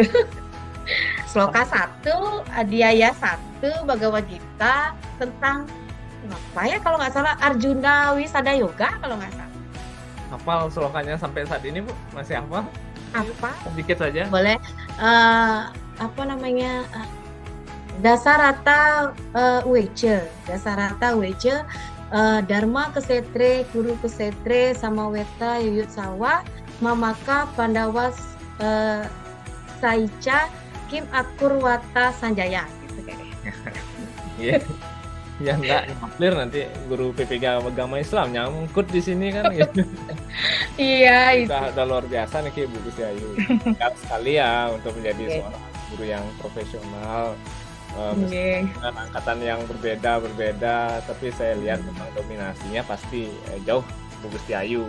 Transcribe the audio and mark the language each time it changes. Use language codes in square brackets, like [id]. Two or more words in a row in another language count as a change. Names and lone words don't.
[id] Sloka 1, Adhyaya 1, Bhagavad Gita tentang apa ya kalau nggak salah, Arjuna Wisada Yoga kalau nggak salah. Hafal slokanya sampai saat ini, Bu? Masih hafal? Apa? Sedikit saja. Boleh. Apa namanya? Dasarata Wece. [sa] Dharma Kesetre, Guru Kesetre, Samaweta, Yuyut Sawa, Mamaka, Pandawas, Saica, Kim Akurwata Sanjaya. [id] Gitu kayaknya. Iya. Ya enggak clear, nanti guru PPG agama Islam nyangkut di sini kan gitu. Iya, itu. Udah luar biasa nih Bu Gusti Ayu. Sekali ya untuk menjadi seorang guru yang profesional. Dengan angkatan yang berbeda, tapi saya lihat memang dominasinya pasti jauh Bu Gusti Ayu.